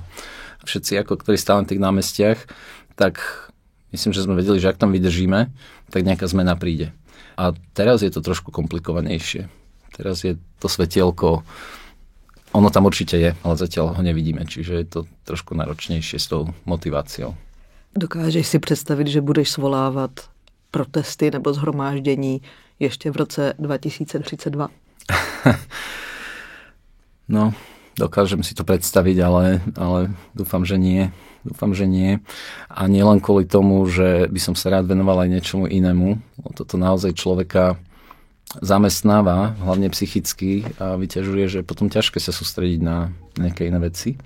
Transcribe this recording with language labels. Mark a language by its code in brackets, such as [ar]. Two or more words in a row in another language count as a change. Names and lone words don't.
[sk] Všetci, ktorí stále na tých námestiach, tak myslím, že sme vedeli, že ak tam vydržíme, tak nejaká zmena príde. A teraz je to trošku komplikovanejšie. Teraz je to svetielko, ono tam určite je, ale zatiaľ ho nevidíme, čiže je to trošku náročnejšie s tou motiváciou. [cs] Dokážeš si představit, že budeš svolávat protesty nebo shromáždění ještě v roce 2032? [sk] No, dokážem si to predstaviť, ale dúfam, že nie. A nie len kvôli tomu, že by som sa rád venoval aj niečomu inému. Toto naozaj človeka zamestnáva, hlavne psychicky a vyťažuje, že je potom ťažké sa sústrediť na nejaké iné veci.